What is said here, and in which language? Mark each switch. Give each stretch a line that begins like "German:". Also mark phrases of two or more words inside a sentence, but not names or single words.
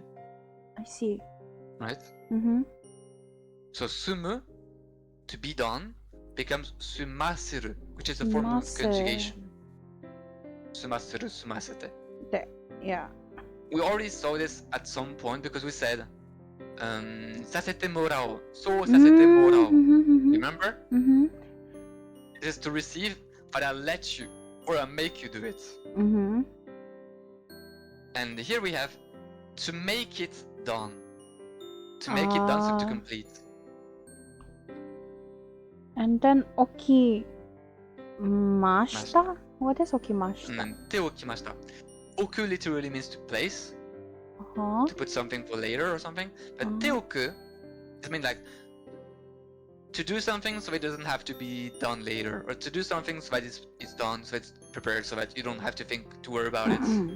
English: I see. right? Mm-hmm. So sumu, to be done, becomes sumaseru, which is a form of Sumaseru. conjugation. Sumaseru, sumasete. Yeah. We already saw this at some point because we said,
Japanese: sasete morao, so sasete morao.
English: Mm-hmm. Remember? Mm-hmm. It is to receive, but I'll let you, or I'll make you do it. Mm-hmm. And here we have to make it done. To make it done, so to complete. And then
Japanese: okimashita?
English: What is okimashita?
Japanese: Te okimashita.
English: Oku literally means to place, Uh-huh. to put something for later or something. But
Japanese: te oku,
English: it means like to do something so it doesn't have to be done later, or to do something so that it's done, so it's prepared, so that you don't have to think to worry about it.